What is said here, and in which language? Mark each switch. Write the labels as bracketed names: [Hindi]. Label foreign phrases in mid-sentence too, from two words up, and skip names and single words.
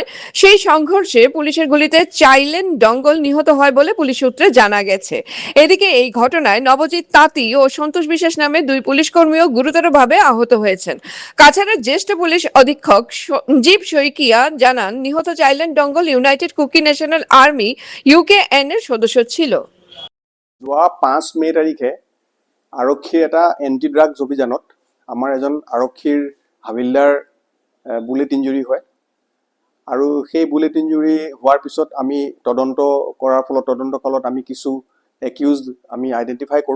[Bangla] সেই সংঘর্ষে পুলিশের গুলিতে চাইলেন ডঙ্গল নিহত হয় বলে পুলিশ সূত্রে জানা গেছে। এদিকে এই ঘটনায় নবজিৎ তাঁতি ও সন্তোষ বিশ্বাস নামে 2 পুলিশ কর্মীও গুরুতরভাবে আহত হয়েছেন। কাছাড়ের জ্যেষ্ঠ পুলিশ অধীক্ষক সঞ্জীব শইকিয়া জানান, নিহত চাইলেন ডঙ্গল ইউনাইটেড কুকি ন্যাশনাল আর্মি UKN এর সদস্য ছিল। [Assamese] যোৱা 5 মে তাৰিখে আৰক্ষীৰ এটা [English] anti drugs [Assamese] অভিযানত আমাৰ এজন আৰক্ষীৰ হাবিলদাৰ [English] bullet injury [Assamese] হয় আৰু সেই [English] bullet injury [Assamese] হোৱাৰ পিছত আমি তদন্ত কৰাৰ ফলত তদন্তকালত আমি কিছু একিউজড আমি আইডেণ্টিফাই কৰোঁ।